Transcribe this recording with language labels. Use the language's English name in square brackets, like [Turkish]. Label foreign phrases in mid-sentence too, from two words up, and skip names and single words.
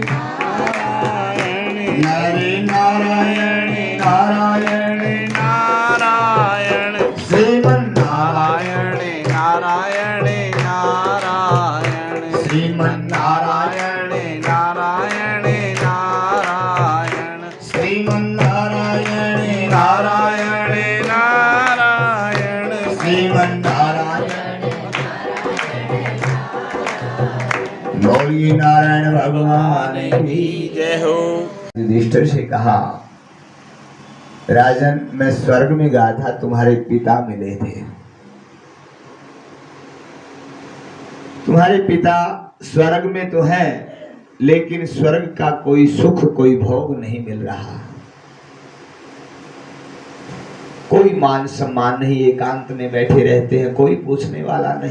[Sanskrit] नर नारायण नारायण नारायण श्रीमन नारायण नारायण नारायण श्रीमन नारायण नारायण नारायण श्रीमन नारायण नारायण नारायण श्रीमन नारायण। [Hindi] बोलिए नारायण भगवान की जय हो। युधिष्ठिर से कहा, राजन, मैं स्वर्ग में गया था, तुम्हारे पिता मिले थे। तुम्हारे पिता स्वर्ग में तो हैं, लेकिन स्वर्ग का कोई सुख, कोई भोग नहीं मिल रहा, कोई मान सम्मान नहीं, एकांत में बैठे रहते हैं, कोई पूछने वाला नहीं।